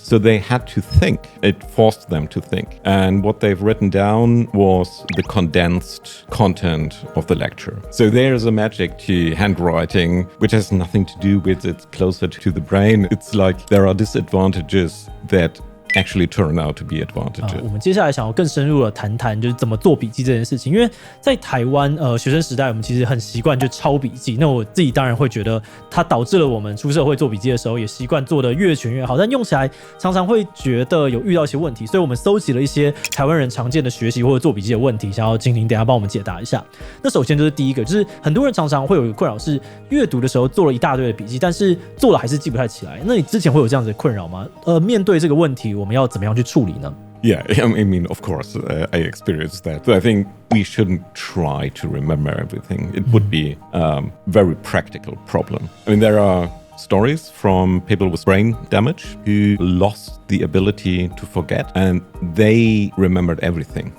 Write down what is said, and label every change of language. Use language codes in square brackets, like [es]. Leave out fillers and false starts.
[en] So they had to think. It forced them to think. And what they've written down was the condensed content of the lecture. So there's a magic to handwriting, which has nothing to do with it's closer to the brain. It's like there are disadvantages that actually turn out to be advantages. [zh] 我们接下来想要更深入的谈谈就是怎么做笔记这件事情，因为在台湾学生时代我们其实很习惯就抄笔记，那我自己当然会觉得它导致了我们出社会做笔记的时候也习惯做得越全越好，但用起来常常会觉得有遇到一些问题，所以我们搜集了一些台湾人常见的学习或者做笔记的问题，想要静婷等一下帮我们解答一下。那首先就是第一个，就是很多人常常会有一个困扰是阅读的时候做了一大堆的笔记，但是做了还是记不太起来。那你之前会有这样子的困扰吗？面对这个问题我们要怎么样去处理呢？ [en] Yeah, I mean, of course, I experienced that. But I think we shouldn't try to remember everything. It would be a very practical problem. I mean, there are stories from people with brain damage who lost the ability to forget, and they remembered everything.